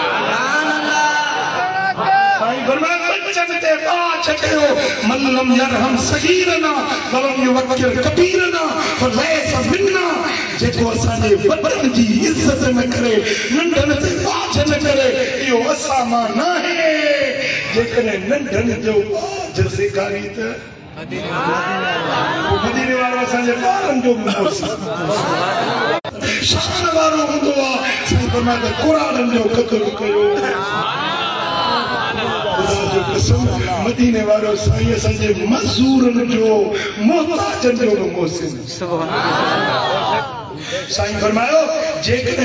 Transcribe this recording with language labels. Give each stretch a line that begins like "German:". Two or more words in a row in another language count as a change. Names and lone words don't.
Sindhi: साईं फरमाया बचन ते बाछ कयो
Arabic: من لم يرحم صغيرنا ولم يوقر كبيرنا فليس منا
Sindhi: जेको असांजे वॾनि जी इज़त न करे नंढनि ते बाछ न करे इहो असां मां न आहे जेकॾहिं नंढनि जो बाछ सेखारी त मदीने वारो असांजे ॿारनि जो शान वारो हूंदो आहे साईं फरमाया त क़ुराननि जो क़दुरु कयो मदीने वारो साईं असांजे मज़दूरनि जो मोहताजनि जो बि मोहसिन साईं फरमायो जेकॾहिं